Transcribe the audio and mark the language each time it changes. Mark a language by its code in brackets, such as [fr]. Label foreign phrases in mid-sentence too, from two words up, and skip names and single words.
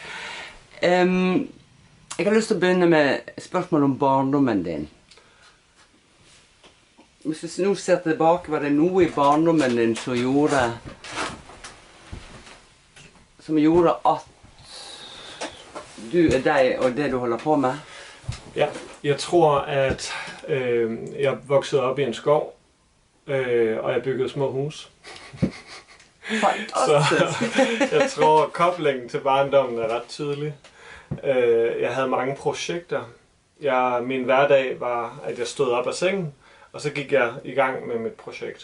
[no] Jeg har lyst til å begynne med spørsmål om barndommen din. Hvis du nå ser tilbake, var det noe i barndommen din som gjorde at du er deg og det du holder på med? [da] Ja, jeg tror, at jeg voksede op i en skov, og jeg byggede små hus. Så jeg tror, koblingen til barndommen er ret tydelig. Jeg havde mange projekter. Min hverdag var, at jeg stod op af sengen, og så gik jeg i gang med mit projekt.